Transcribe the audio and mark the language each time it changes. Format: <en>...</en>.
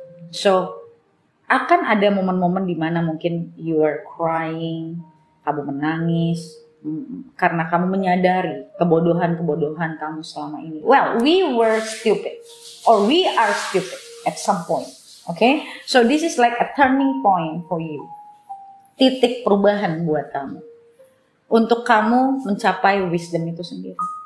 <id>So akan ada momen-momen di mana mungkin</id> <en>you are crying,</en> <id>kamu menangis karena kamu menyadari kebodohan-kebodohan kamu selama ini.</id> <en>Well, we were stupid or we are stupid at some point. Okay? So this is like a turning point for you.</en> <id>Titik perubahan buat kamu. Untuk kamu mencapai wisdom itu sendiri.</id>